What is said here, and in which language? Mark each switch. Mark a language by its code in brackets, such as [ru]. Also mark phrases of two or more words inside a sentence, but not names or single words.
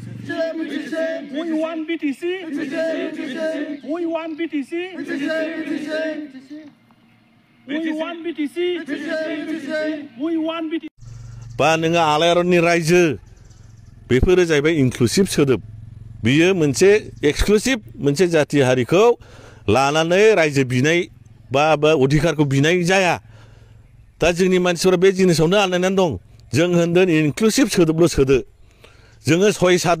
[en] We want BTC. We want BTC. We want BTC. We want BTC. [brx] बा नोङो आलायारननि रायजो बेफोरो जाहैबाय इनक्लुसिभ सोदोब बियो मोनसे एक्सक्लुसिभ मोनसे जाथि हारिखौ लानानै रायजो बिनाय बा अधिकारखौ बिनाय जाया दा जोंनि मानसिफोरा बे जिनिसावनो आलायनानै दं जों होनदों इनक्लुसिभ सोदोबल' सोदो जोङो 6-7